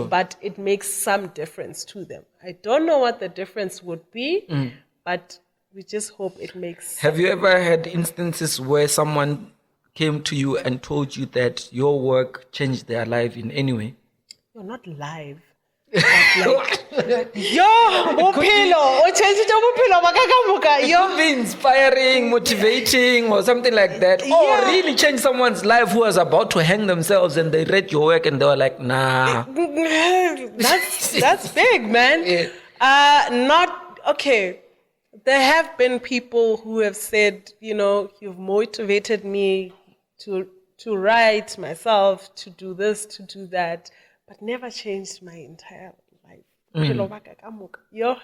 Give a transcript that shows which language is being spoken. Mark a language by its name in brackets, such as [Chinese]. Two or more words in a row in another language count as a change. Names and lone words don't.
[English] But it makes some difference to them. I don't know what the difference would be, but we just hope it makes. Have you ever had instances where someone came to you and told you that your work changed their life in any way? You're not live. But like, [Northern Sotho] bophelo, o changile bophelo ba ka kamoka, [English] It could be inspiring, motivating, or something like that. Or Yeah. really change someone's life who was about to hang themselves and they read your work and they were like, nah. That's big, man. Yeah. Not okay. There have been people who have said, you've motivated me to write myself, to do this, to do that, but never changed my entire life.